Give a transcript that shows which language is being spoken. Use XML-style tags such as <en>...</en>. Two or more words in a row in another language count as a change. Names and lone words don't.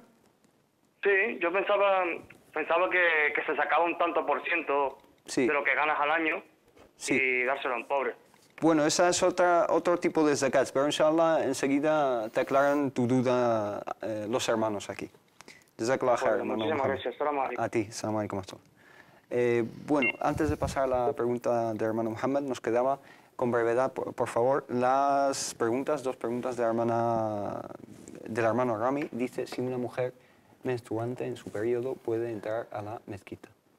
<es>Sí, yo pensaba que se sacaba un tanto por ciento Sí. de lo que ganas al año Sí. y dárselo a un pobre. Bueno, esa es otro tipo de zakats, pero inshallah enseguida te aclaran tu duda los hermanos aquí.</es> <ar>جزاك الله خير,</ar> <es>Bueno, hermano muchísimas Mohamed. gracias.</es> <ar>السلام عليكم.</ar> <es>A ti,</es> <ar>السلام عليكم.</ar> <es>Bueno, antes de pasar a la pregunta del hermano Mohamed, nos quedaba con brevedad, por favor, las preguntas, dos preguntas del hermano Rami. Dice si una mujer menstruante en su periodo puede entrar a la mezquita.</es>